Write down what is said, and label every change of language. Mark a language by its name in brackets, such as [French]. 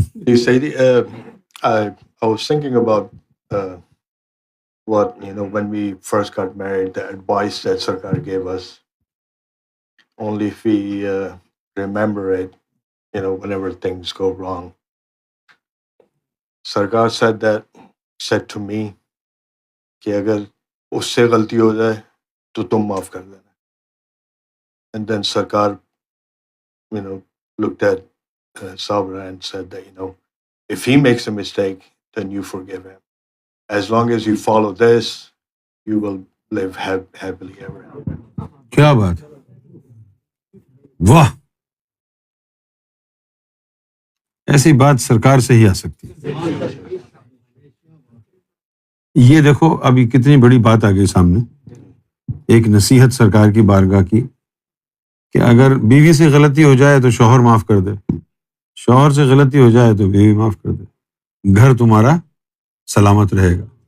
[English] You say I was thinking about what when we first got married, the advice that Sarkar gave us. Only if we remember it, whenever things go wrong. Sarkar said to me [Urdu] کہ اگر اس سے غلطی ہو جائے تو تم معاف کر دینا. [English] And then Sarkar, looked at Sabra and said that, if he makes a mistake, then you forgive him. As long as you follow this, you will live happily ever after. [Urdu] کیا بات ہے؟ واہ، ایسی بات سرکار سے ہی آ سکتی ہے. یہ دیکھو ابھی کتنی بڑی بات آ گئی سامنے. ایک نصیحت سرکار کی بارگاہ کی کہ اگر بیوی سے غلطی ہو جائے تو شوہر معاف کر دے، شوہر سے غلطی ہو جائے تو بیوی معاف کر دے، گھر تمہارا سلامت رہے گا.